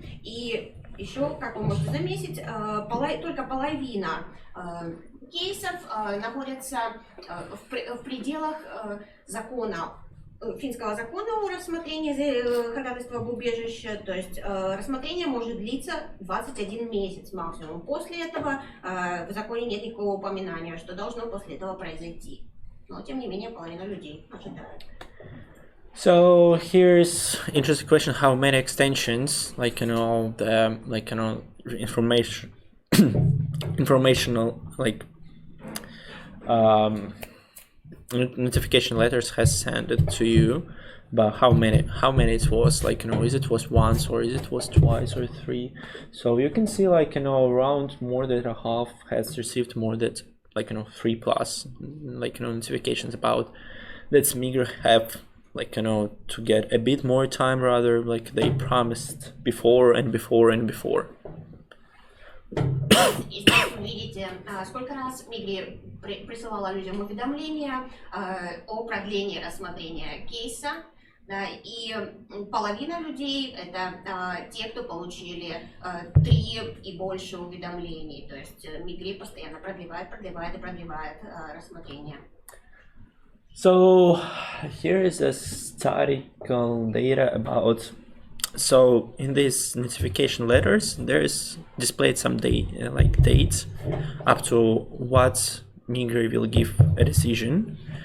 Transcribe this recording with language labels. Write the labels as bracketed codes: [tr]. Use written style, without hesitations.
[ru] И еще, как вы можете заметить, только половина кейсов находятся в пределах закона, финского закона о рассмотрении ходатайства об убежище. То есть рассмотрение может длиться 21 месяц максимум. После этого в законе нет никакого упоминания, что должно после этого произойти. Но тем не менее половина людей ожидает. [en] So here's interesting question: how many extensions, informational notification letters has sent it to you, but how many it was, is it was once or is it was twice or 3? So you can see around more than a half has received more than 3 plus notifications about that Migri have to get a bit more time, rather they promised before and before and before. [ru] И здесь вы видите, сколько раз Мигри присылала людям уведомления о продлении рассмотрения кейса. Да, и половина людей это те, кто получили 3 и больше уведомлений. То есть Мигри постоянно продлевает рассмотрение. [en] So here is a statistical data about. So in these notification letters, there is displayed some dates up to what Migri will give a decision.